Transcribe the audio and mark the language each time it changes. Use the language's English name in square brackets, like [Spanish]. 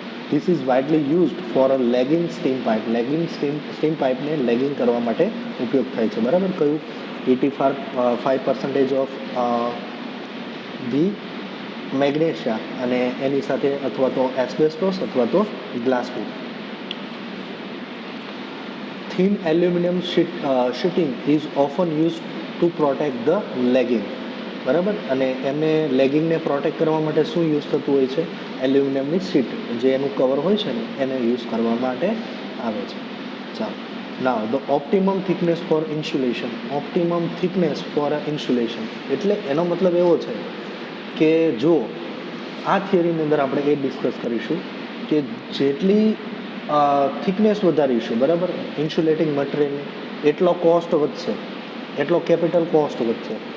[English] This is widely used for a legging steam pipe. [Gujarati] Lagging steam પાઇપને lagging કરવા માટે ઉપયોગ થાય છે, બરાબર. કયું? 85% ઓફ ધી મેગ્નેશિયા અને એની સાથે અથવા તો એસ્બેસ્ટોસ અથવા તો glass wool. [English] Thin aluminum sheeting is often used to protect the legging, બરાબર. [Gujarati] અને એમને લેગિંગને પ્રોટેક્ટ કરવા માટે શું યુઝ થતું હોય છે? એલ્યુમિનિયમની શીટ, જે એનું કવર હોય છે ને એને યુઝ કરવા માટે આવે છે. ચાલો, [English] Now the optimum thickness for insulation. [Gujarati] Optimum thickness four insulation એટલે એનો મતલબ એવો છે કે જો આ થિયરીની અંદર આપણે એ ડિસ્કસ કરીશું કે જેટલી થિકનેસ વધારીશું, બરાબર, ઇન્સ્યુલેટિંગ મટીરિયલની, એટલો કોસ્ટ વધશે, એટલો કેપિટલ કોસ્ટ વધશે.